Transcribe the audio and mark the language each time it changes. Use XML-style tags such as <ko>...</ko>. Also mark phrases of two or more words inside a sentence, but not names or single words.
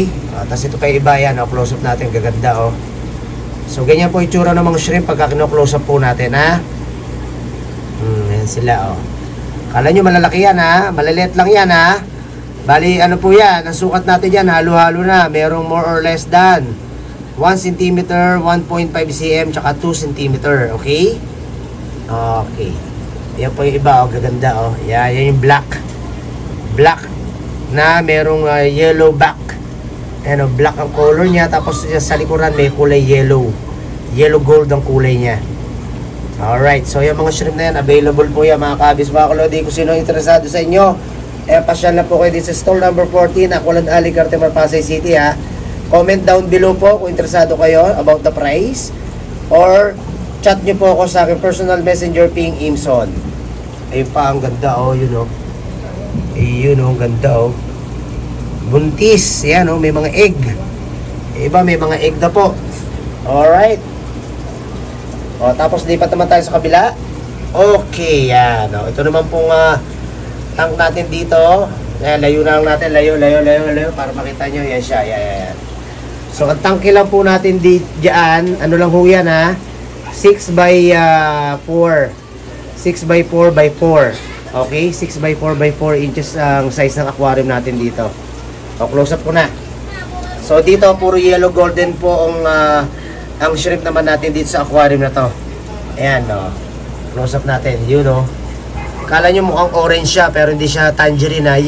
<tl>Tapos ito pa yung iba, yan, oh. Close up natin, gaganda, oh. So, ganyan po itsura ng mga shrimp pagka kino-close up po natin, ha? Yan sila, oh. Akala nyo malalaki yan, ha? Malaliit lang yan, ha? Bali, ano po yan? Ang sukat natin yan, halo-halo na. Merong</tl> <en>more or less</en> <tl>than 1 cm, 1.5 cm, tsaka 2 cm. Okay? Okay. Yan po yung iba, oh. Gaganda, oh. Yan yung black. Black na merong</tl> <en>yellow back.</en> <tl>Ano, black ang color niya. Tapos sa likuran may kulay yellow.</tl> <en>Yellow gold</en> <tl>ang kulay niya. Alright. So, yung mga shrimp na yan, available po yan, mga kabis, mga kalodi. Kung sino interesado sa inyo, pasyal na po kayo dito sa stall number 14, Aqualand Alley, Cartimar, Pasay City, ha.</tl> <en>Comment down below</en> <tl>po kung interesado kayo</tl> <en>about the price,</en> <tl>or chat nyo po ako sa aking</tl> <en>personal messenger,</en> <tl>Ping Imson. Ayun pa, ang ganda, oh, yun, oh. Ayun, oh, ang ganda, oh. Buntis, yan, oh, may mga egg. Iba, may mga egg na po. Alright. O, tapos lipat naman tayo sa kabila. Okay, yan, oh. Ito naman pong tank natin dito. Ayan, layo na lang natin, layo, para makita nyo, yan siya, yan. So, ang tangke lang po natin diyan, ano lang ho yan, ha?</tl> <en>6 by 4. 6 by 4 by 4.</en> <tl>Okay?</tl> <en>6 by 4 by 4 inches</en> <tl>ang size ng aquarium natin dito. O, close up ko na. So, dito, puro</tl> <en>yellow golden</en> <tl>po ang shrimp naman natin dito sa aquarium na to. Ayan, o. Close up natin. Yun, o. Kala nyo mukhang orange siya, pero hindi siya tangerine, ha?</tl>